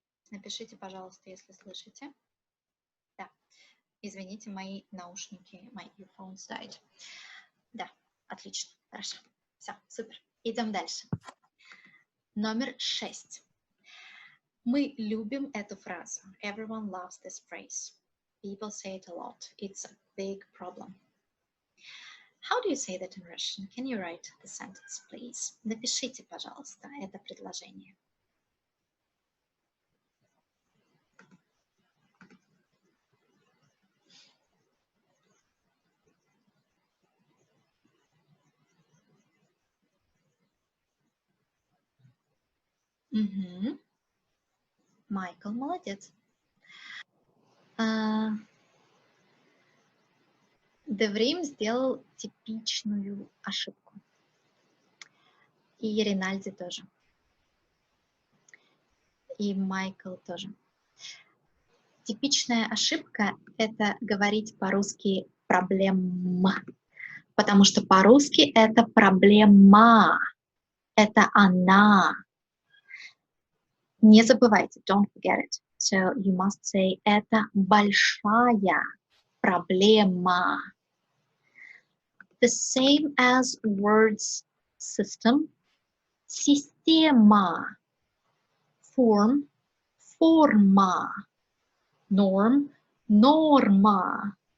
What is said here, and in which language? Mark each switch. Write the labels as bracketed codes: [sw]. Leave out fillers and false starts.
[ru] Напишите, пожалуйста, если слышите. Да. Извините, мои наушники, [en] my earphones died. [ru] Да, отлично, хорошо. Все, супер. Идем дальше. Номер 6. Мы любим эту фразу. [en] Everyone loves this phrase. People say it a lot. It's a big problem. How do you say that in Russian? Can you write the sentence, please? [ru] Напишите, пожалуйста, это предложение. Угу. Майкл, молодец. Деврим сделал типичную ошибку. И Ринальди тоже. И Майкл тоже. Типичная ошибка – это говорить по-русски «проблема», потому что по-русски это проблема, это она. Не забывайте, [en] don't forget it. So you must say [ru] это большая проблема. [en] The same as words system, система, form, форма, norm, норма.